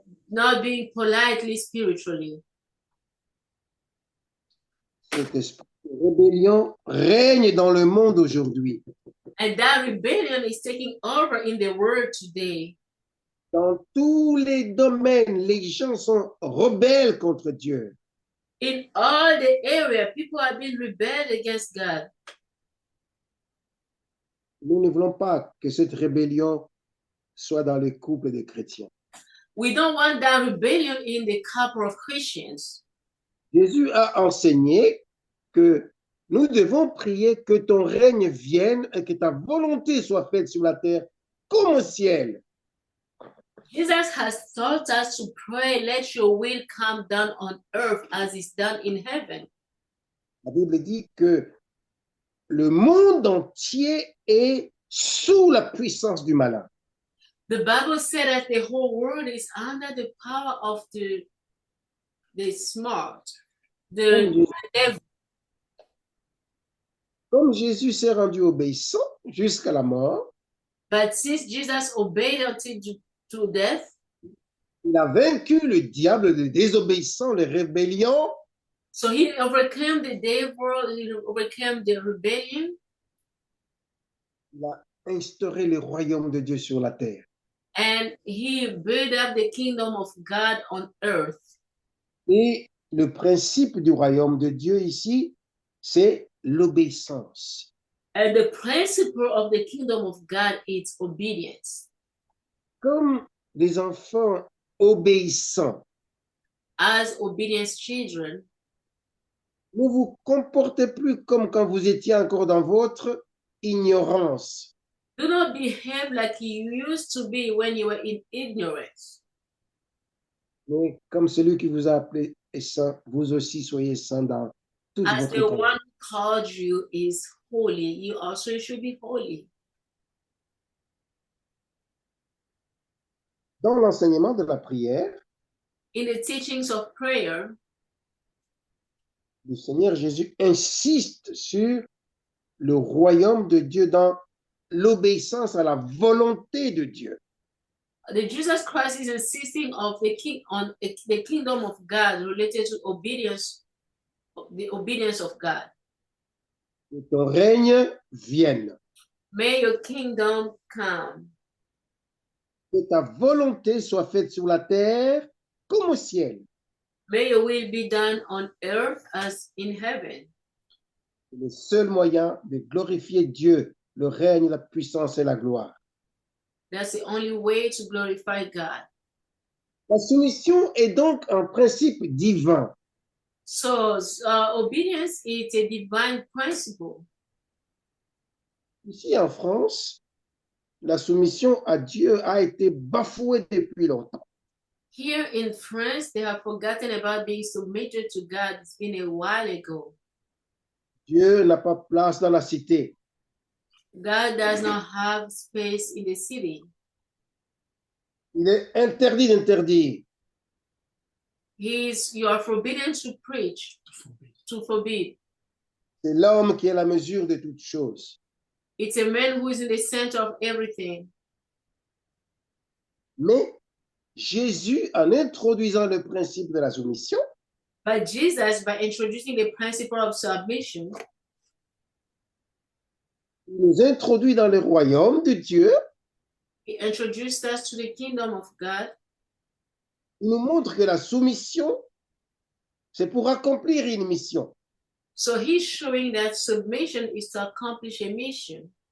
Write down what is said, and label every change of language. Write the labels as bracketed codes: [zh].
[en] Not being politely spiritually. [fr] Cet esprit de rébellion règne dans le monde aujourd'hui. [en] And that rebellion is taking over in the world today. [fr] Dans tous les domaines, les gens sont rebelles contre Dieu. [en] In all the area, people have been rebelled against God. [fr] Nous ne voulons pas que cette rébellion soit dans les couples des chrétiens. [en] We don't want that rebellion in the couple of Christians. [fr] Jésus a enseigné que nous devons prier que ton règne vienne et que ta volonté soit faite sur la terre comme au ciel. [en] Jesus has taught us to pray, let your will come down on earth as is done in heaven. [fr] La Bible dit que le monde entier est sous la puissance du malin. [en] The Bible said that the whole world is under the power of the smart, the devil. [fr] Comme Jésus s'est rendu obéissant jusqu'à la mort, [en] But since Jesus obeyed until to death, [fr] il a vaincu le diable, le désobéissant, les rébellions. [en] so he overcame the devil, he overcame the rebellion, [fr] Il a instauré le royaume de Dieu sur la terre. [en] And he built up the kingdom of God on earth. [fr] Et le principe du royaume de Dieu ici, c'est l'obéissance. [en] And the principle of the kingdom of God is obedience. [fr] Comme des enfants obéissants, [en] As obedience children, [fr] ne vous comportez plus comme quand vous étiez encore dans votre ignorance. [en] do not behave like you used to be when you were in ignorance. [fr] Mais comme celui qui vous a appelé est saint, vous aussi soyez saints dans toute [en] As [fr] votre [en] the [fr] conduite. [en] one who called you is holy, you also should be holy. [fr] Dans l'enseignement de la prière, [en] In the teachings of prayer, [fr] le Seigneur Jésus insiste sur le royaume de Dieu dans l'obéissance à la volonté de Dieu. [en] the Jesus Christ is insisting of the the kingdom of God related to obedience, the obedience of God. [fr] Que ton règne vienne, [en] May your kingdom come. [fr] que ta volonté soit faite sur la terre comme au ciel. [en] May your will be done on earth as in heaven. [fr] C'est le seul moyen de glorifier Dieu, le règne, la puissance et la gloire. [en] That's the only way to glorify God. [fr] La soumission est donc un principe divin. [en] So obedience is a divine principle. [fr] Ici en France, la soumission à Dieu a été bafouée depuis longtemps. [en] Here in France, they have forgotten about being submitted to God. It's been a while ago. [fr] Dieu n'a pas place dans la cité. [en] God does not have space in the city. [fr] Il est interdit d'interdire. [en] You are forbidden to preach, to forbid. [fr] C'est l'homme qui est la mesure de toutes choses. [en] It's a man who is in the center of everything. [fr] Mais Jésus, en introduisant le principe de la soumission, [en] But Jesus, by introducing the principle of submission, [fr] il nous introduit dans le royaume de Dieu. [en] he introduced us to the kingdom of God. [fr] Il nous montre que la soumission, c'est pour accomplir une mission. [en] So he's showing that submission is to accomplish a mission.